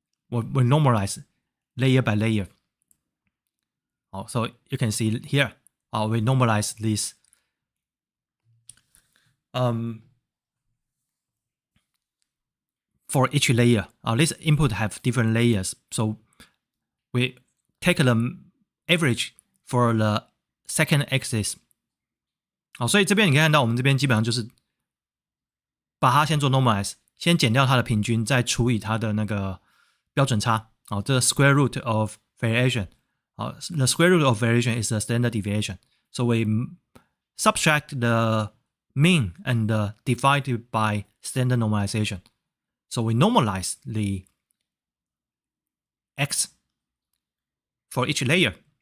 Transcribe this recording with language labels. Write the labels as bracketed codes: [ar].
[en] We normalize layer by layer. So you can see here, we normalize this. For each layer, this input have different layers, so we take the average for the second axis. [zh] 所以这边你可以看到，我们这边基本上就是把它先做 normalize， 先减掉它的平均，再除以它的那个标准差。 [en] 这个 square root of variation. The square root of variation is the standard deviation. So we subtract the mean and divide it by standard normalization. So we normalize the X for each layer.